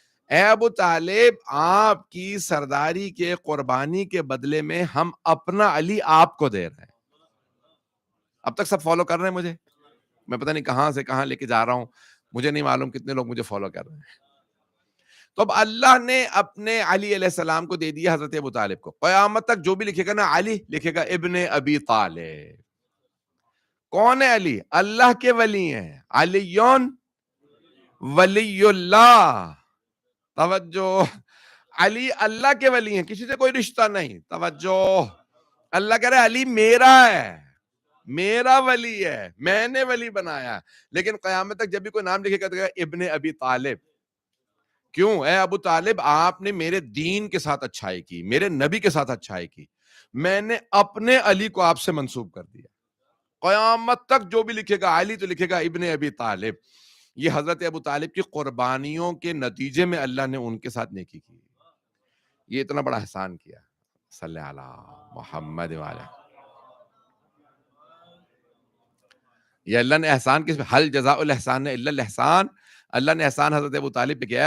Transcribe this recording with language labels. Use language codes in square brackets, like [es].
[ur] اے ابو طالب، آپ کی سرداری کے قربانی کے بدلے میں ہم اپنا علی آپ کو دے رہے ہیں. اب تک سب فالو کر رہے ہیں مجھے؟ میں پتہ نہیں کہاں سے کہاں لے کے جا رہا ہوں، مجھے نہیں معلوم کتنے لوگ مجھے فالو کر رہے ہیں. تو اب اللہ نے اپنے علی علیہ السلام کو دے دیا حضرت ابو طالب کو. قیامت تک جو بھی لکھے گا نا علی، لکھے گا ابن ابی طالب. کون ہے علی؟ اللہ کے ولی ہیں. علیون ولی اللہ. توجہ، علی اللہ کے ولی ہیں، کسی سے کوئی رشتہ نہیں. توجہ، اللہ کہہ رہا ہے علی میرا ہے، میرا ولی ہے، میں نے ولی بنایا. لیکن قیامت تک جب بھی کوئی نام لکھے گا تو ابن ابی طالب. کیوں؟ اے ابو طالب، آپ نے میرے دین کے ساتھ اچھائی کی، میرے نبی کے ساتھ اچھائی کی، میں نے اپنے علی کو آپ سے منسوب کر دیا. قیامت تک جو بھی لکھے گا علی تو لکھے گا ابن ابی طالب. یہ حضرت ابو طالب کی قربانیوں کے نتیجے میں اللہ نے ان کے ساتھ نیکی کی. یہ اتنا بڑا احسان کیا. صلی علی محمد وعلی. یہ اللہ نے احسان کس میں؟ [ar] حل جزاء الاحسان الا الاحسان. [ur] اللہ نے احسان حضرت ابو طالب پہ کیا.